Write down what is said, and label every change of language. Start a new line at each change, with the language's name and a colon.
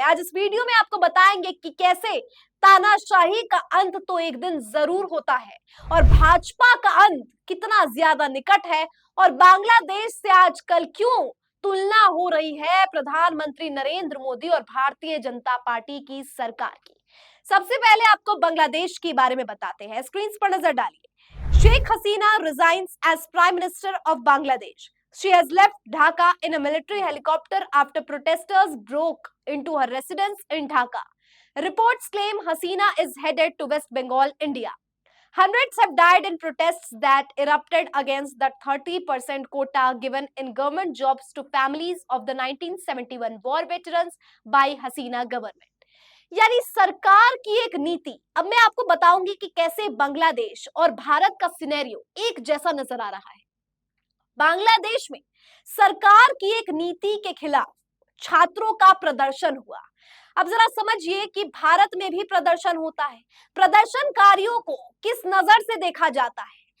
Hindi: आज इस वीडियो में आपको बताएंगे कि कैसे तानाशाही का अंत तो एक दिन जरूर होता है और भाजपा का अंत कितना ज्यादा निकट है और बांग्लादेश से आजकल क्यों तुलना हो रही है प्रधानमंत्री नरेंद्र मोदी और भारतीय जनता पार्टी की सरकार की। सबसे पहले आपको बांग्लादेश के बारे में बताते हैं, स्क्रीन पर नजर डालिए।
English: Sheikh Hasina resigns as Prime Minister of Bangladesh. She has left Dhaka in a military helicopter after protesters broke into her residence in Dhaka. Reports claim Hasina is headed to West Bengal, India. Hundreds have died in protests that erupted against the 30% quota given in government jobs to families of the 1971 war veterans by Hasina government.
Hindi: यानी सरकार की एक नीति। अब मैं आपको बताऊंगी कि कैसे बांग्लादेश और भारत का सिनेरियो एक जैसा नजर आ रहा है। बांग्लादेश में सरकार की एक नीति के खिलाफ छात्रों का प्रदर्शन हुआ। अब जरा समझिए कि भारत में भी प्रदर्शन होता है। प्रदर्शनकारियों को किस नजर से देखा जाता है?